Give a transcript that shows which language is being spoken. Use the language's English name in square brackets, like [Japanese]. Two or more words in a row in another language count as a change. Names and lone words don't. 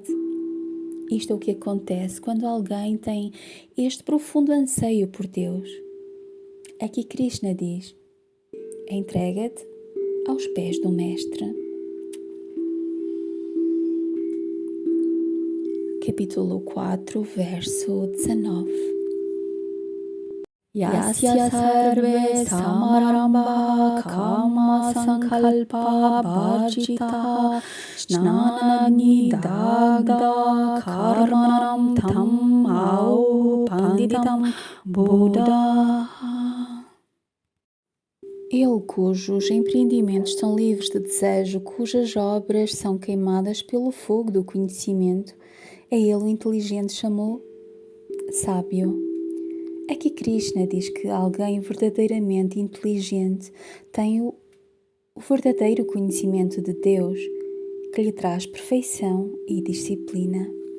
[Portuguese] Isto é o que acontece quando alguém tem este profundo anseio por Deus. Aqui Krishna diz: entrega-te aos pés do Mestre. Capítulo 4, verso 19. [Sanskrit] Yasya sarve samarambha kama sankalpa bharjitaha snanagni dagda karmanam tam au panditam buddha. [Portuguese] Ele cujos empreendimentos são livres de desejo, cujas obras são queimadas pelo fogo do conhecimento, a ele o inteligente chamou sábio. Aqui Krishna diz que alguém verdadeiramente inteligente tem o verdadeiro conhecimento de Deus, que lhe traz perfeição e disciplina.